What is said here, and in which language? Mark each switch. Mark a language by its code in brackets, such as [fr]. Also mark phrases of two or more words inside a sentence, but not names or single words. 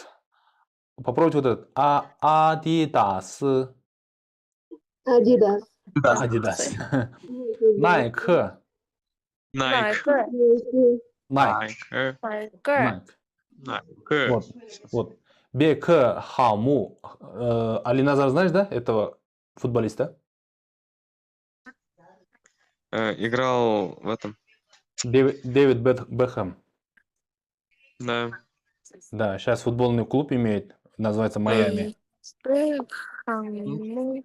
[ru] Попробуйте вот этот. Адидас. Адидас. Адидас. Найк. Найк. Найк. Майкер. Найк. Вот. Бек Хаму. Алиназар, знаешь, да, этого футболиста? Играл в этом. Дэвид Бекхэм. Да. Да, сейчас футбольный клуб имеет, называется Майами. Хаму.